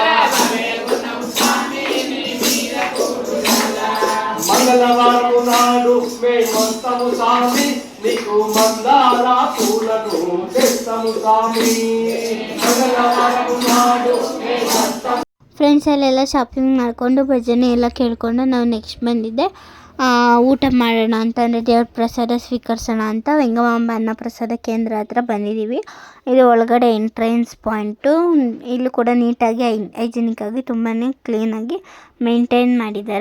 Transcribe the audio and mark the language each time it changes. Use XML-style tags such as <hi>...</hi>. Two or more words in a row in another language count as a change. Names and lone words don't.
<te>మంగళవారము నాడు మేమొస్తాము సామి, నీకు మందార పూలను తెస్తాము సామి. మంగళవారము నాడు మేమొస్తాము.</te> <kn>ಫ್ರೆಂಡ್ಸ್, ಅಲ್ಲೆಲ್ಲ ಶಾಪಿಂಗ್ ಮಾಡಿಕೊಂಡು ಭಜನೆ ಎಲ್ಲ ಕೇಳಿಕೊಂಡು ನಾವು ನೆಕ್ಸ್ಟ್ ಬಂದಿದ್ದೆ ಊಟ ಮಾಡೋಣ ಅಂತ, ಅಂದರೆ ದೇವ್ರ ಪ್ರಸಾದ ಸ್ವೀಕರಿಸೋಣ ಅಂತ ವೆಂಗಮಾಂಬ ಅನ್ನ ಪ್ರಸಾದ ಕೇಂದ್ರ ಹತ್ರ ಬಂದಿದ್ದೀವಿ. ಇದು ಒಳಗಡೆ</kn> <en>entrance point.</en> <kn>ಇಲ್ಲೂ ಕೂಡ ನೀಟಾಗಿ ಹೈಜಿನಿಕ್ಕಾಗಿ ತುಂಬಾ ಕ್ಲೀನಾಗಿ ಮೇಂಟೈನ್ ಮಾಡಿದ್ದಾರೆ.</kn>